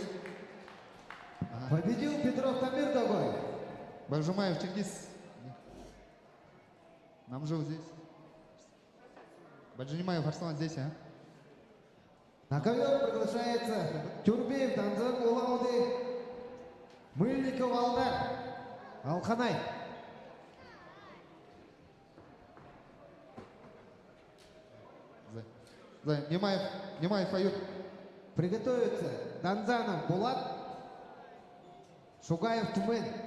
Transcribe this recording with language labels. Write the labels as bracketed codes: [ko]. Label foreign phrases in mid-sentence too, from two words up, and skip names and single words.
[ru] Победил Петров Тамир Догой. Бальжимаев Чингис. Намжел здесь. Бальжимаев Арслан здесь, а? На ковер приглашается Тюрбеев Данзан Улауды, Мыльников Алдар, Алханай. Немаев Аюр. Приготовиться Данзанов Булат, Шугаев Тумен.